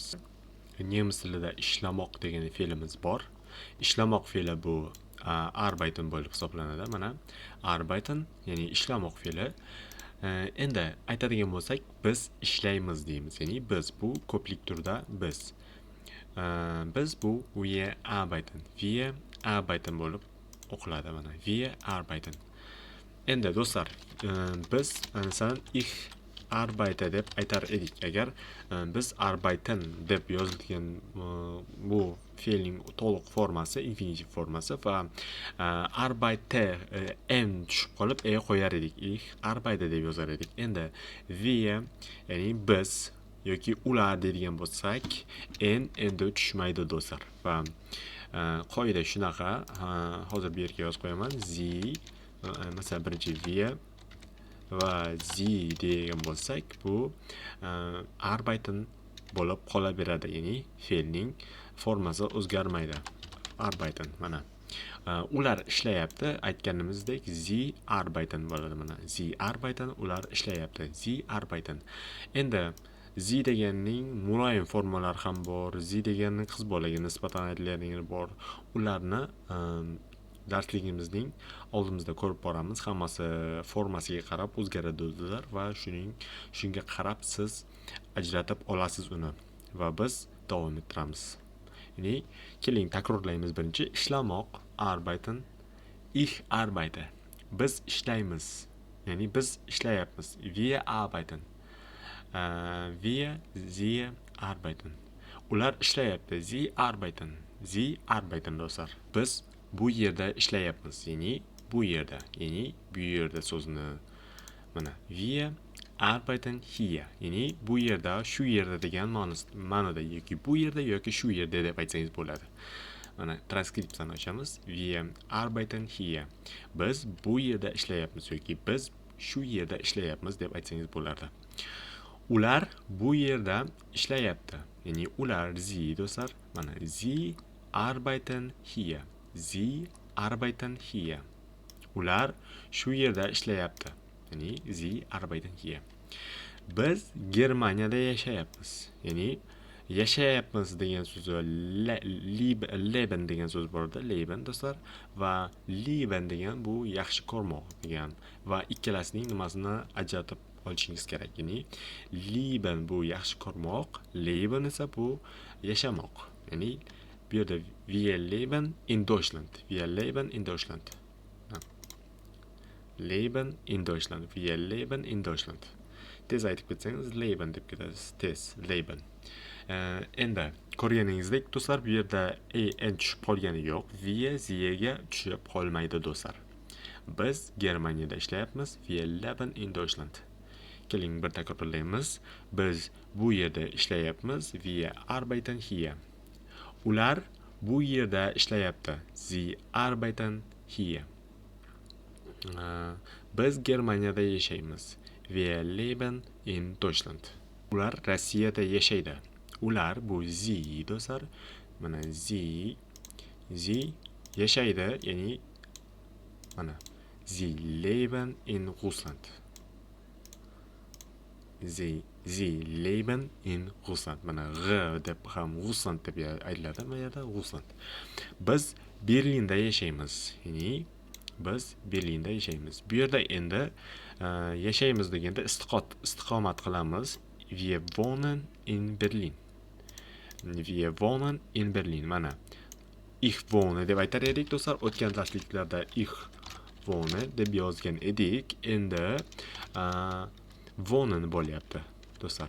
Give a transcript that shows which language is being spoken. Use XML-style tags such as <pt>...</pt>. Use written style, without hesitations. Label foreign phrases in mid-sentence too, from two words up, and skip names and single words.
<uz>Nemis tilida ishlamoq degan fe'limiz bor. Ishlamoq fe'li bu arbeiten bo'lib hisoblanadi. Mana arbeiten ya'ni ishlamoq fe'li. Endi aytadigan bo'lsak, biz ishlaymiz deymiz. Ya'ni biz bu ko'plik turda biz. Biz bu</uz> <de>wir arbeiten. Wir arbeiten</de> <uz>bo'lib o'qiladi mana.</uz> <de>Wir arbeiten.</de> <uz>Endi do'stlar, biz masalan</uz> <de>ich arbeite</de> <uz>deb aytar edik. Agar biz arbeiten deb yozilgan bu fe'lning to'liq formasi infinitiv formasi va arbeite n tushib qolib qo'yar edik.</uz> <de>Ich arbeite</de> <uz>deb yozar edik. Endi wir ya'ni biz yoki ular deydigan bo'lsak, endi tushmaydi do'stlar. Va qoida shunaqa, hozir bu yerga yozib qo'yaman. Sie masalan birinchi wir va sie degan bo'lsak, bu arbeiten bo'lib qolaveradi. Ya'ni fe'lning formasi o'zgarmaydi. Arbeiten mana. Ular ishlayapti, aytganimizdek</uz> <de>sie arbeiten</de> <uz>bo'ladi mana.</uz> <de>Sie arbeiten,</de> <uz>ular ishlayapti.</uz> <de>Sie arbeiten.</de> <uz>Endi sie deganning muloyim formalari ham bor. Sie deganning qiz bolaga nisbatan aytiladiganlari bor. Ularni darsligimizning oldimizda ko'rib boramiz. Hammasi formasiga qarab o'zgaradilar va shunga qarab siz ajratib olasiz uni va biz davom ettiramiz. Ya'ni keling takrorlaymiz. Birinchi ishlamoq</uz> <de>arbeiten, ich arbeite.</de> <uz>Biz ishlaymiz. Ya'ni biz ishlayapmiz.</uz> <de>Wir arbeiten. Wir, sie arbeiten.</de> <uz>Ular ishlayapti.</uz> <de>Sie arbeiten. Sie arbeiten do'stlar.</de> <uz>Biz bu yerda ishlayapmiz. Ya'ni bu yerda, ya'ni bu yerda so'zni mana</uz> <de>wir arbeiten hier.</de> <uz>Ya'ni bu yerda, shu yerda degan ma'noda yoki bu yerda yoki shu yerda deb aytsangiz bo'ladi. Mana transkripsiyani ochamiz.</uz> <de>Wir arbeiten hier.</de> <uz>Biz bu yerda ishlayapmiz yoki biz shu yerda ishlayapmiz deb aytsangiz bo'lardi. Ular bu yerda ishlayapti. Ya'ni ular sie do'stlar. Mana</uz> <de>sie arbeiten hier. Sie arbeiten hier.</de> <uz>Ular shu yerda ishlayapti.</uz> <de>Ya'ni sie arbeiten hier.</de> <uz>Biz Germaniyada yashayapmiz. Ya'ni yashayapmiz degan so'z leben degan so'z borda, leben do'stlar, va leben degan bu yaxshi ko'rmoq degan va ikkalasining nimasini ajratib olishingiz kerak. Ya'ni leben bu yaxshi ko'rmoq, leben esa bu yashamoq. Ya'ni bu yerda</uz> <de>wir leben in Deutschland. Wir leben in Deutschland. Leben in Deutschland. Wir leben in Deutschland.</de> <uz>Tez aytib ketsangiz leben deb ketasiz. Tez, leben. Endi ko'rganingizdek do'stlar, bu yerda en tushib qolgani yo'q. Wir siega tushib qolmaydi do'stlar. Biz Germaniyada ishlayapmiz.</uz> <de>Wir leben in Deutschland.</de> <uz>Keling bir takrorlaymiz. Biz bu yerda ishlayapmiz.</uz> <de>Wir arbeiten hier.</de> <uz>Ular bu yerda ishlayapti.</uz> <de>Sie arbeiten hier.</de> <uz>Biz Germaniyada yashaymiz.</uz> <de>Wir leben in Deutschland.</de> <uz>Ular Rossiyada yashaydi. Ular bu sie do'stlar. Mana sie yashaydi, ya'ni mana</uz> <de>sie leben in Russland. Sie leben in Russland.</de> <uz>Mana g deb ham Russland deb aytiladi. Bu yerda Russland. Biz Berlinda yashaymiz. Ya'ni biz Berlinda yashaymiz. Bu yerda endi yashaymiz deganda istiqomat qilamiz.</uz> <de>Wir wohnen in Berlin. Wir wohnen in Berlin.</de> <uz>Mana</uz> <de>ich wohne</de> <uz>deb aytar edik do'stlar. O'tgan darsliklarda</uz> <de>ich wohne</de> <uz>deb yozgan edik. Endi wohnen bo'lyapti do'stlar.</uz>